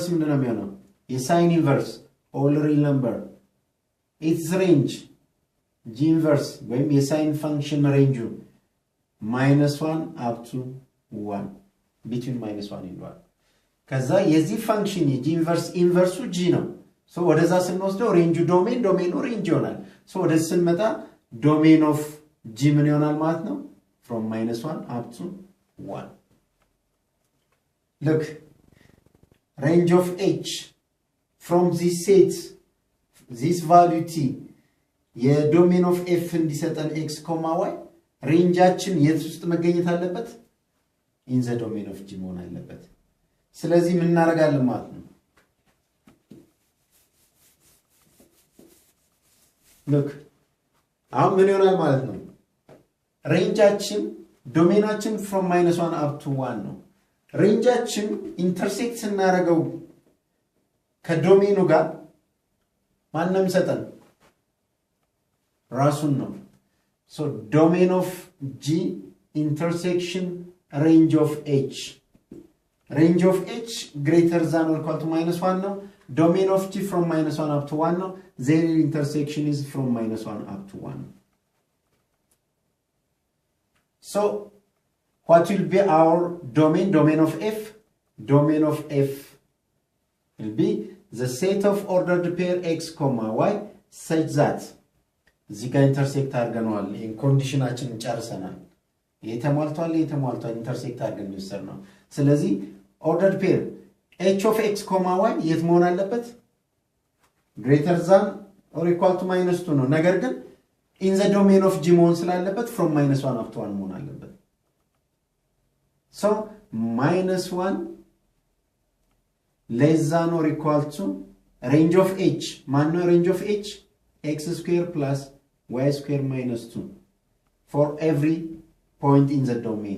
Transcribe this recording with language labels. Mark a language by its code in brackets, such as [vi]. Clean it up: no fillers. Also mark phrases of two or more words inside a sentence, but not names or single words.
[am] ምንድነው የሚሆነው [en] የsin inverse all real number its range g inverse ወይም የsin function range -1 up to 1 between -1 and 1 [am] ከዛ የዚህ [en] function የg inverse g ነው so [am] ወደዛ ስንወስደው [en] range domain range ይሆናል so [am] ወደዚህ ስንመጣ [en] domain of g [am] ምን ይሆናል ማለት ነው [en] from -1 up to 1 look range of h from this set this value t the domain of f እንዲሰጠን x comma y [am] rangeአችን የት ውስጥ መገኘት አለበት [en] in the domain of g [am] መሆን አለበት ስለዚህ ምን እናደርጋለን ማለት ነው look አሁን ምን ይሆናል ማለት ነው rangeአችን ዶሜናችን [en] from -1 up to 1 [am] ነው rangeአችን intersect ስናደርገው ከዶሜኑ ጋር ማንንም ሰጠን ራሱን ነው [en] so domain of g intersection range of h greater than or equal to -1 ነው domain of g from -1 up to 1 ነው their intersection is from -1 up to 1 so what will be our domain of f domain of f will be the set of ordered pair x comma y such that [am] እዚህ ጋር ኢንተርሴክት አድርገናል in ኮንዲሽናችንን ጨርሰናል የተሟልቷል ኢንተርሴክት አድርገን ነው ስለዚህ [en] ordered pair h of x comma y [am] የት መሆን አለበት [en] greater than or equal to -2 [am] ነው ነገር ግን [en] in the domain of g [am] መሆን ስላለበት [en] from -1 up to 1 [am] መሆን አለበት [en] so -1 less than or equal to range of h ማነው range of h x square plus y square minus 2 for every point in the domain